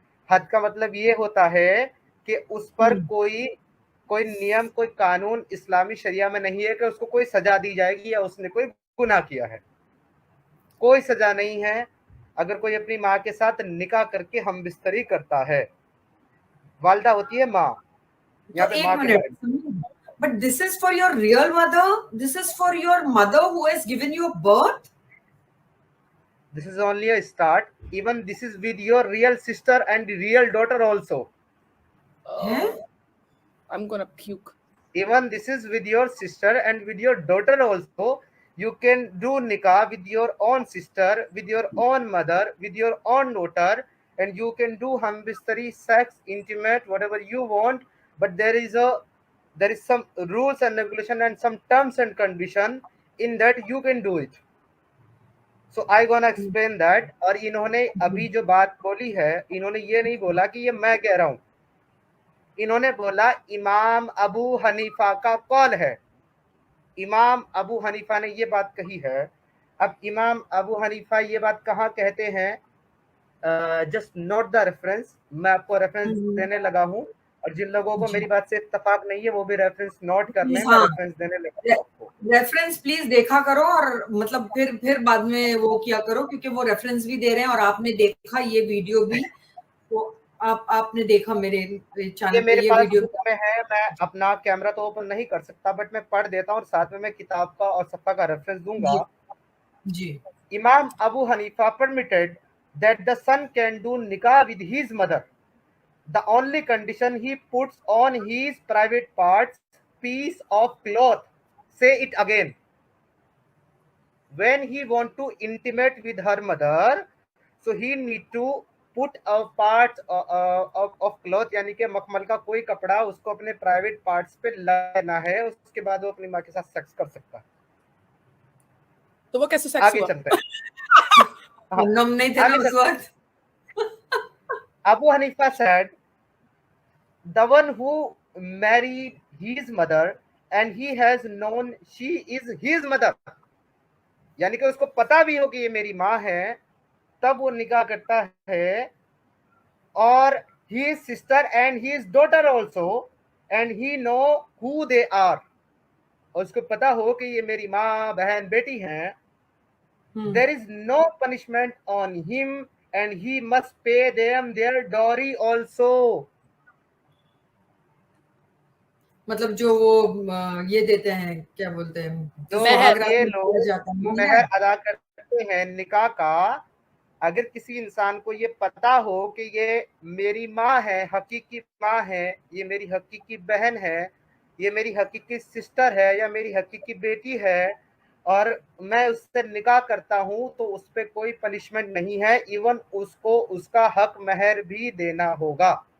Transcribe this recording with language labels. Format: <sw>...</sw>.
<hi>हद का मतलब ये होता है कि उस पर कोई नियम, कोई कानून इस्लामी शरिया में नहीं है कि उसको कोई सजा दी जाएगी या उसने कोई गुनाह किया है. कोई सजा नहीं है अगर कोई अपनी माँ के साथ निकाह करके हम बिस्तरी करता है. वालदा होती है माँ. यहाँ पे माँ के बारे में.</hi> <en>But this is for your real mother. This is for your mother who has given you birth. This is only a start. Even this is with your real sister and real daughter also. I'm gonna puke. Even this is with your sister and with your daughter also. You can do nikah with your own sister, with your own mother, with your own daughter, and you can do hambistari, sex, intimate, whatever you want. But there is some rules and regulation and some terms and condition in that you can do it. So I gonna explain that.</en> <hi>और इन्होंने अभी जो बात बोली है, इन्होंने ये नहीं बोला कि ये मैं कह रहा हूँ. इन्होंने बोला इमाम अबू हनीफा का कौल है. इमाम अबू हनीफा ने ये बात कही है. अब इमाम अबू हनीफा ये बात कहाँ कहते हैं?</hi> <en>Just note the reference.</en> <hi>मैं आपको रेफरेंस देने लगा हूँ और जिन लोगों को मेरी बात से इत्तेफाक नहीं है वो भी रेफरेंस नोट कर लें. मैं रेफरेंस देने लगा हूँ आपको. रेफरेंस प्लीज देखा करो और मतलब फिर बाद में वो किया करो, क्योंकि वो रेफरेंस भी दे रहे हैं और आपने देखा ये वीडियो भी, तो आपने देखा मेरे चैनल पे ये वीडियो में है. मैं अपना कैमरा तो ओपन नहीं कर सकता बट मैं पढ़ देता हूँ और साथ में मैं किताब का और सफ़ा का रेफरेंस दूंगा. जी.</hi> <en>Imam Abu Hanifa permitted that the son can do nikah with his mother. The only condition he puts on his private parts piece of cloth. Say it again. When he want to intimate with her mother, so he need to put a part of cloth,</en> <hi>यानी कि मखमल का कोई कपड़ा उसको अपने private parts पे लगाना है. उसके बाद वो अपनी माँ के साथ सेक्स कर सकता है. तो वो कैसे सेक्स आगे चलते हैं. हम नहीं थे उस वक्त.</hi> <en>Abu Hanifa said, the one who married his mother and he has known she is his mother,</en> <hi>यानी कि उसको पता भी हो कि ये मेरी माँ है, तब वो निकाह करता है,</hi> <en>और his sister and his daughter also, and he know who they are,</en> <hi>और उसको पता हो कि ये मेरी माँ, बहन, बेटी हैं,</hi> <en>there is no punishment on him and he must pay them their dowry also.</en> <hi>मतलब जो वो ये देते हैं, क्या बोलते हैं, जो महर। ये लोग जाता है, महर अदा करते हैं निकाह का, अगर किसी इंसान को ये पता हो कि ये मेरी माँ है, हकीकी माँ है, ये मेरी हकीकी बहन है, ये मेरी हकीकी सिस्टर है या मेरी हकीकी बेटी है, और मैं उससे निकाह करता हूँ, तो उस पर कोई पनिशमेंट नहीं है, इवन उसको उसका हक महर भी देना होगा।</hi>